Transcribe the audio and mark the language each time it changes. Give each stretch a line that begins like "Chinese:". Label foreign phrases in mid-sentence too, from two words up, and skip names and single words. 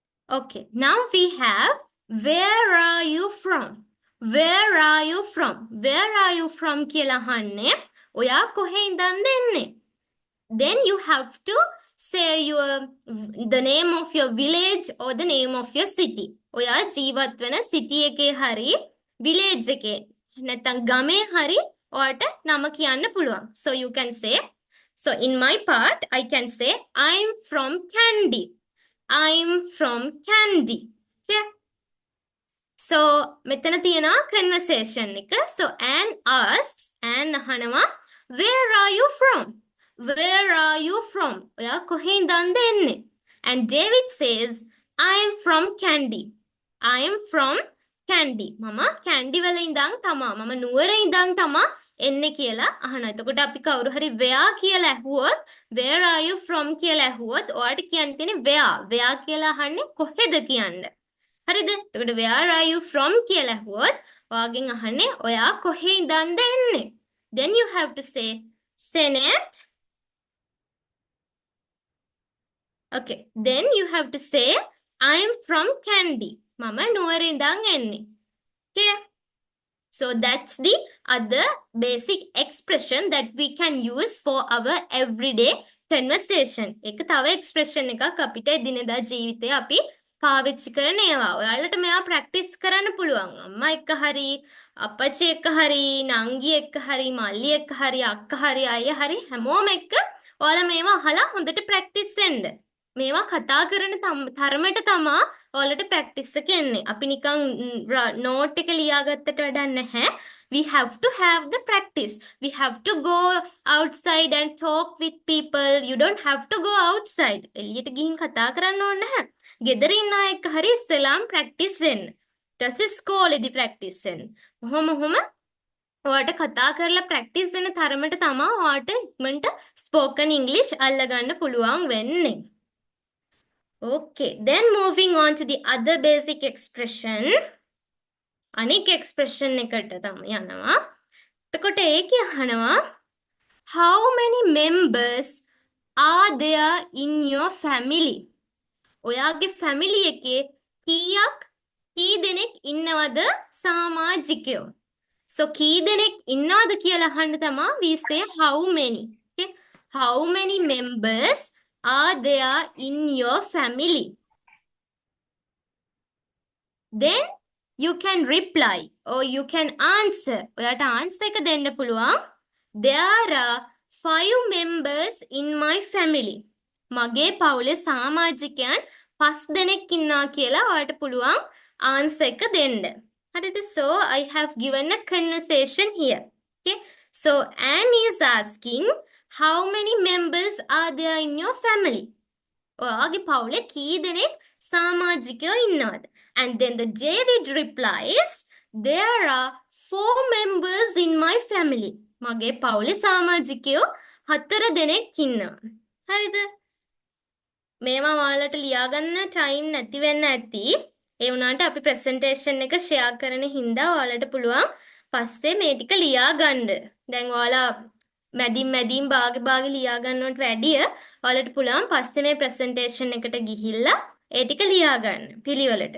English: Okay, now we have where are you from? Where are you from? Where are you from
Sinhala: කියලා අහන්නේ. ඔයා කොහේ ඉඳන්ද එන්නේ?
English: Then you have to say the name of your village or the name of your city.
Sinhala: ඔයා ජීවත් වෙන city එකේ හරි village එකේ නැත්නම් ගමේ හරි ඔයාට නම කියන්න පුළුවන්.
English: So you can say, so in my part I can say I'm from Kandy. I'm from Kandy. Okay.
Sinhala: So මෙතන තියෙනවා conversation එක.
English: So Anne asks, Anne අහනවා, where are you from? Where are you from?
Sinhala: ඔයා කොහේ ඉඳන්ද එන්නේ?
English: And David says, I'm from Kandy. I'm from Kandy.
Sinhala: මම කැන්ඩි වල ඉඳන් තමා. මම නුවර ඉඳන් තමා එන්නේ කියලා අහනවා. එතකොට අපි කවුරු හරි where කියලා ඇහුවොත්,
English: where are you from
Sinhala: කියලා ඇහුවොත් ඔයාට කියන්න තියෙන්නේ where. where කියලා අහන්නේ කොහෙද කියන්න. හරිද? එතකොට
English: where are you from
Sinhala: කියලා ඇහුවොත් ඔයාගෙන් අහන්නේ ඔයා කොහේ ඉඳන්ද එන්නේ?
English: Then you have to say Senate. Okay, then you have to say I'm from Kandy.
Sinhala: මම නුවර ඉඳන් එන්නේ.
English: Okay? So that's the other basic expression that we can use for our everyday conversation.
Sinhala: එක තව expression එකක් අපිට දිනදා ජීවිතේ අපි පාවිච්චි කරන ඒවා. ඔයාලට මේවා practice කරන්න පුළුවන්. අම්මා එක්ක හරි, අපච්චි එක්ක හරි, නංගි එක්ක හරි, මල්ලි එක්ක හරි, අක්කා හරි, අයියා හරි හැමෝම එක්ක ඔයාලා මේවා අහලා හොඳට practice වෙන්න. මේවා කතා කරන තරමට තමා ඔයාලට practice එක එන්නේ. අපි නිකන් note එක ලියාගත්තට වැඩක් නැහැ.
English: We have to have the practice. We have to go outside and talk with people. You don't have to go outside.
Sinhala: එළියට ගිහින් කතා කරන්න ඕනේ නැහැ. ගෙදර ඉන්න අය එක්ක හරි ඉස්සෙල්ලාම practice වෙන්න. ඊට ඉස්කෝලේදී practice වෙන්න. කොහොම ඔයාට කතා කරලා practice වෙන තරමට තමා ඔයාට ඉක්මනට
English: spoken English
Sinhala: අල්ලගන්න පුළුවන් වෙන්නේ.
English: Okay, then moving on to the other basic expression.
Sinhala: අනික් expression එකට තමයි යනවා. එතකොට ඒකේ අහනවා,
English: how many members are there in your family?
Sinhala: ඔයාගේ family එකේ කී දෙනෙක් ඉන්නවද සමාජිකයෝ? So කී දෙනෙක් ඉන්නවද කියලා අහන්න තමයි
English: we say how many.
Sinhala: Okay?
English: How many members are there in your family? Then you can reply or you can answer.
Sinhala: ඔයාට answer එක දෙන්න පුළුවන්.
English: There are 5 members in my family.
Sinhala: මගේ පවුලේ සමාජිකයන් 5 දෙනෙක් ඉන්නවා කියලා ඔයාට පුළුවන් answer එක දෙන්න. හරිද?
English: So I have given a conversation here. Okay? So Anne is asking, how many members are there in your family?
Sinhala: ඔයාගේ පවුලේ කී දෙනෙක් සමාජිකයෝ ඉන්නවද?
English: And then the David replies, there are 4 members in my family.
Sinhala: මගේ පවුලේ සමාජිකයෝ 4 දෙනෙක් ඉන්නවා. හරිද? මේවා ඔයාලට ලියාගන්න time නැති වෙන්න ඇති. ඒ වුණාට අපි presentation එක share කරන හින්දා ඔයාලට පුළුවන් පස්සේ මේ ටික ලියා ගන්න. දැන් ඔයාලා මැදින් භාග ලියා ගන්නවට වැඩිය ඔයාලට පුළුවන් පස්සේ මේ presentation එකට ගිහිල්ලා ඒ ටික ලියා ගන්න පිළිවෙලට.